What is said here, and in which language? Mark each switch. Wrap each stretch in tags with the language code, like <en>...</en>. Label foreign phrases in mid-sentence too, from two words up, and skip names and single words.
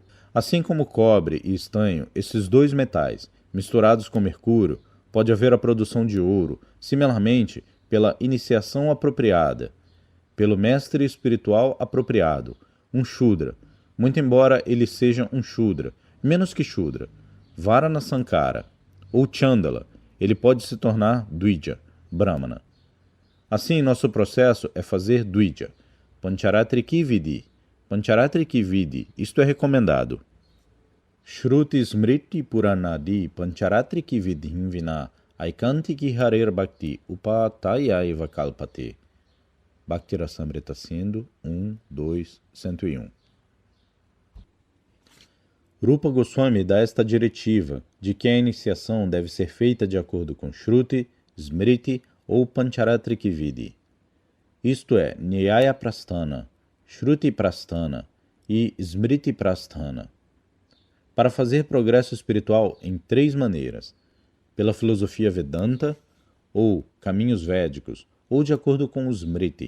<pt>Assim como cobre e estanho, esses dois metais, misturados com mercúrio, pode haver a produção de ouro, similarmente, pela iniciação apropriada, pelo mestre espiritual apropriado, um Shudra, muito embora ele seja um Shudra, menos que Shudra,</pt> <sa>Varana Sankara,</sa> <pt>ou Chandala, ele pode se tornar Dvija, Brahmana. Assim, nosso processo é fazer Dvija,</pt> <sa>Pancharatriki Vidi. Pancharatriki Vidi,</sa> <pt>isto é recomendado.</pt> <sa>Shruti Smriti Puranadi Pancharatriki Vidhim Vina Aikantiki Harer Bhakti Upatayaiva Kalpate.</sa> <pt>Bhakti Rasamrita Sindhu 1, 2, 101. Rupa Goswami dá esta diretiva de que a iniciação deve ser feita de acordo com Shruti, Smriti ou</pt> <sa>Pancharatriki Vidi.</sa> <pt>Isto é,</pt> <sa>Nyaya Prasthana, Shruti Prasthana</sa> <pt>e</pt> <sa>Smriti Prasthana.</sa> <pt>Para fazer progresso espiritual em 3 maneiras: pela filosofia Vedanta, ou caminhos védicos, ou de acordo com o Smriti.</pt>